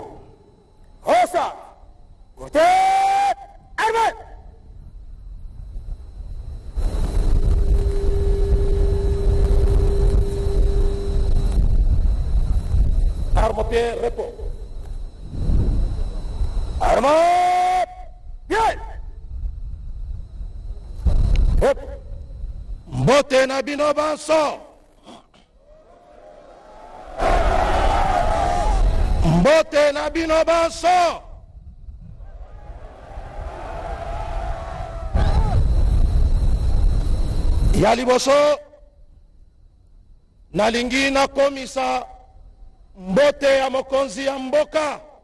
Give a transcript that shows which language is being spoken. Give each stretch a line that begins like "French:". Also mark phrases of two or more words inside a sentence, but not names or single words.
French: Rosa. Côté. Armée. Arme au pied, repos. Arme. Bien.
Lingala: Mbote na bino banso. Mbote na bino banso. Ya liboso nalingi nakomisa mbote ya mokonzi ya mboka,